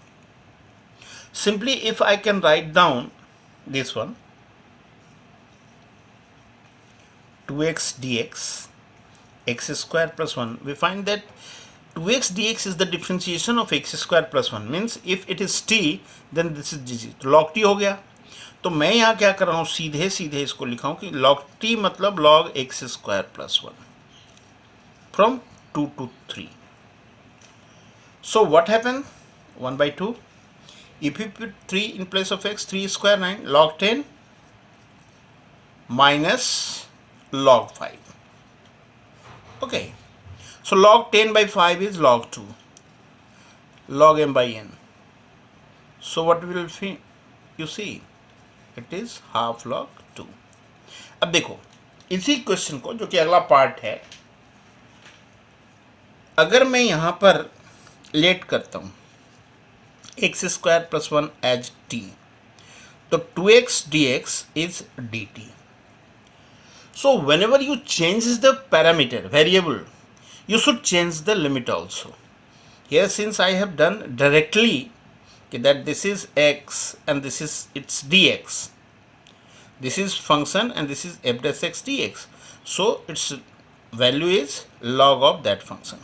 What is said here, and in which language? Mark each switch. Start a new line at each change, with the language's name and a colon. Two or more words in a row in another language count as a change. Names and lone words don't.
English: Simply if I can write down this one, 2x dx x square plus 1, we find that 2x dx is the differentiation of x square plus 1. Means if it is t then this is g.
Hindi: तो log t हो गया. तो मैं यहाँ क्या कर रहा हूँ, सीधे सीधे इसको लिखा हूँ कि log t मतलब
English: log x square plus 1 from 2 to 3. So what happened? 1 by 2. If you put 3 in place of x, 3 square 9, log 10 minus log 5. Okay. So log 10 by 5 is log 2. Log m by n. So what will you see? It is half log 2.
Hindi: अब देखो इसी क्वेश्चन को, जो कि अगला पार्ट है, अगर मैं यहाँ पर लेट करता हूँ
English: x square plus 1 as t,
Hindi: तो
English: 2x dx is dt. So whenever you change the parameter variable, you should change the limit also. Here since I have done directly that this is x and this is its dx, this is function and this is f dash x dx, so its value is log of that function.